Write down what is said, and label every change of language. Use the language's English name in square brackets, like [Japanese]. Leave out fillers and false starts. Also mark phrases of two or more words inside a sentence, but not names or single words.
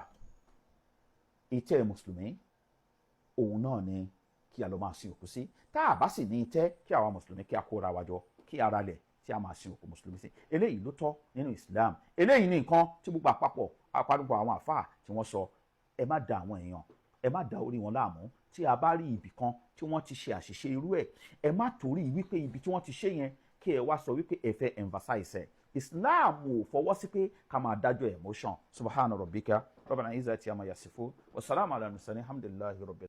[Yoruba] ìtẹ́ mùsùlùmí òun náà ni kí a lọ máa sin òkú sí tá a bá sì ní ìtẹ́ kí àwa mùsùlùmí kí a kóra wa jọ kí ara lẹ̀ tí a máa sin òkú mùsùlùmí sí eléyìí ló tọ́ nínú Islam eléyìí ní nǹkan tí gbogbo àpapọ̀ àwọn àfáà tí wọ́n sọ ẹ má da àwọn èèyàn ẹ má da orí wọn láàmú tí a bá rí ibì kan tí wọ́n ti ṣe àṣìṣe irú ẹ̀ ẹ má torí wípé ibi tí wọ́n ti ṣe yẹn kí ẹ wá sọ wípé ẹ fẹ́ emphasize ẹ̀ Islam ò fọwọ́ sí pé ká máa dájọ́ emotion. [Arabic] سبحان ربك رب العزة عما يصفون وسلام على المرسلين الحمد لله رب